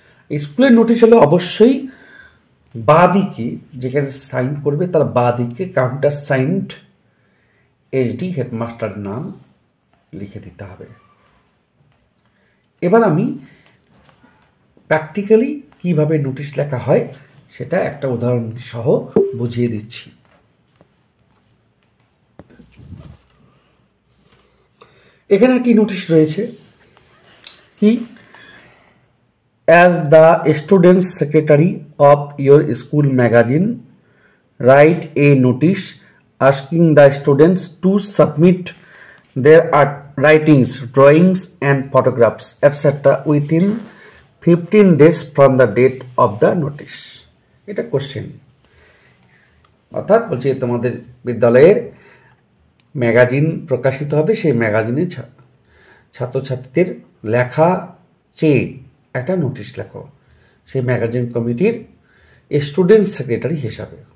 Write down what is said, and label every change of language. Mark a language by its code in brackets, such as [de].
[bn] স্কুলের নোটিশ হলে অবশ্যই বাঁ দিকে যেখানে সাইন করবে তার বাঁ দিকে কাউন্টার সাইন্ড HD হেডমাস্টার নাম লিখে দিতে হবে। এবার আমি প্র্যাকটিক্যালি কিভাবে নোটিশ লেখা হয় সেটা একটা উদাহরণ সহ বুঝিয়ে দিচ্ছি। এখানে একটি নোটিশ রয়েছে কি, [en] as the student secretary of your school magazine, write a notice asking the students to submit their art writings, drawings and photographs etc. within 15 days from the date of the notice. [bn] এটা question, অর্থাৎ বলছে তোমাদের বিদ্যালয়ের magazine প্রকাশিত হবে, সেই ম্যাগাজিনে ছাত্রছাত্রীদের লেখা চেয়ে একটা নোটিশ লেখো সেই ম্যাগাজিন কমিটির স্টুডেন্ট সেক্রেটারি হিসাবে।